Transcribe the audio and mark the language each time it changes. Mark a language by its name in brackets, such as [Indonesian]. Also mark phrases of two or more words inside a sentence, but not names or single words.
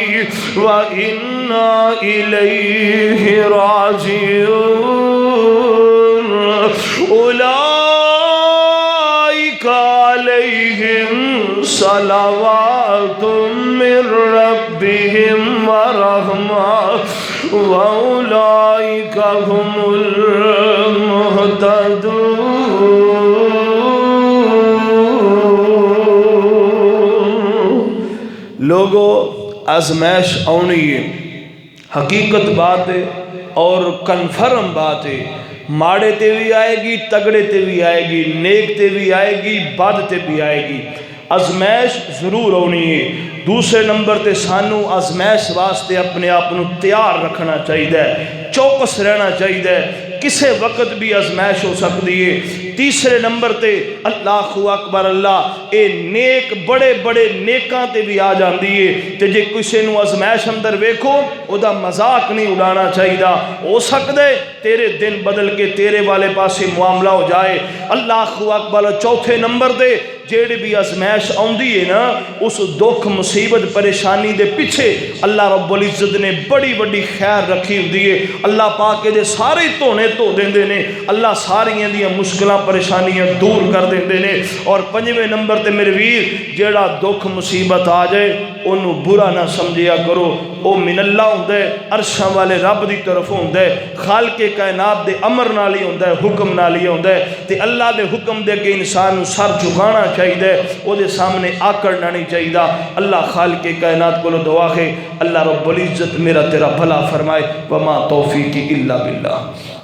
[Arabic] وإنا إليه راجعون أولئك عليهم صلوات من ربهم ورحمة وأولئك هم [Punjabi] المهتدون لوگو آزمائش آنی ہے حقیقت بات ہے اور کنفرم بات ہے ماڑے تے بھی آئے گی تگڑے تے بھی آئے گی نیک تے بھی آئے گی بد تے بھی آئے گی آزمائش ضرور ہونی ہے دوسرے نمبر تے سانو آزمائش واسطے اپنے آپ کو تیار رکھنا چاہیے چوکس رہنا چاہیے کسے وقت بھی آزمائش ہو سکتی ہے تیسرے نمبر تے [Arabic] اللہ اکبر [Punjabi] اللہ اے نیک بڑے بڑے نیکاں تے بھی آ جاندی ہے تے جے کسے نو آزمائش اندر ویکھو او دا مذاق نہیں اڑانا چاہیے ہو سکدے تیرے دن بدل کے تیرے والے پاسے معاملہ ہو جائے [Arabic] اللہ اکبر [Punjabi] چوتھے نمبر دے جیڑی بھی آزمائش آندی ہے نا اس دکھ مصیبت پریشانی دے پیچھے اللہ رب العزت نے بڑی بڑی خیر رکھی ہوندی ہے اللہ پاک دے سارے تونے تو دیندے نے اللہ ساریاں دیاں مشکلاں پریشانیاں دور کر دیندے نے۔ اور پنجویں نمبر تے میرے ویر جیڑا دکھ مصیبت آ جائے انہوں برا نہ سمجھیا کرو، او [Arabic] من اللہ [Punjabi] ہوندے، عرشاں والے رب دی طرف ہوندے، خالق کائنات دے امر نال ہی ہوندے، حکم نال ہی ہوندے، تے اللہ دے حکم دے کے انسان نوں سر جھکانا چاہیے، او دے سامنے آکڑنا نہیں چاہیے۔ اللہ خالق کائنات کو دعا ہے اللہ رب العزت میرا تیرا بھلا فرمائے۔ [Arabic] وما توفیقی الا باللہ۔